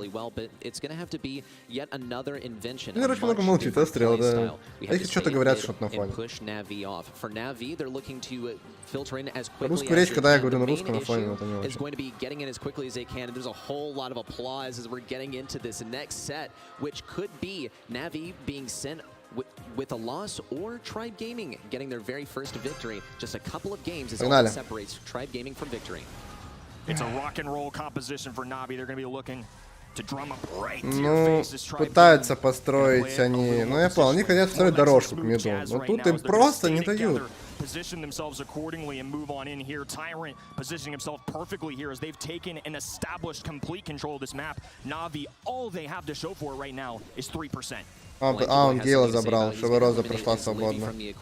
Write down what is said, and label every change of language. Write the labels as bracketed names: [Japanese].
[Russian] Киллер очень много молчит, отстрел, да. А их что-то говорят, что-то на фоне. Русскую речь, когда я говорю на русском, на фоне, это не очень. [English] Which could be Navi being sent with a loss or Tribe Gaming getting their very first victory. Just a couple of games is all that separates Tribe Gaming from victory. It's a rock and roll composition for Navi. They're going to be looking to drum up right to your faces. [Russian] Пытаются построить они, ну я понял, они хотят строить дорожку к миду, но тут им просто не дают. [English] Position themselves accordingly and move on in here. Tyrant positioning himself perfectly here as they've taken and established complete control of this map. Navi, all they have to show for it right now is 3%. [Russian] Он Гейла забрал, чтобы Роза прошла свободно.